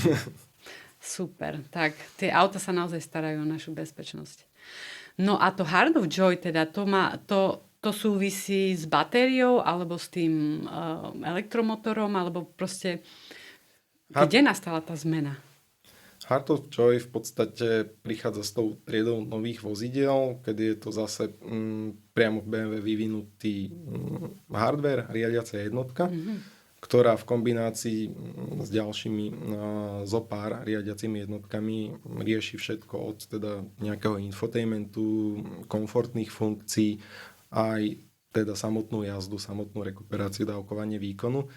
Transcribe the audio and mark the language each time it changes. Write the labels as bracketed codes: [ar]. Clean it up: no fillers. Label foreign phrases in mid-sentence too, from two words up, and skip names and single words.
[sk] Super, tak tie auta sa naozaj starajú o našu bezpečnosť. No a to Heart of Joy, teda to súvisí s batériou alebo s tým elektromotorom, alebo proste kde nastala tá zmena? Heart of Joy v podstate prichádza s tou triedou nových vozidiel, kedy je to zase priamo v BMW vyvinutý hardware, riadiaca jednotka, ktorá v kombinácii s ďalšími zopár riadiacimi jednotkami rieši všetko od teda nejakého infotainmentu, komfortných funkcií, aj teda samotnú jazdu, samotnú rekuperáciu, dávkovanie výkonu.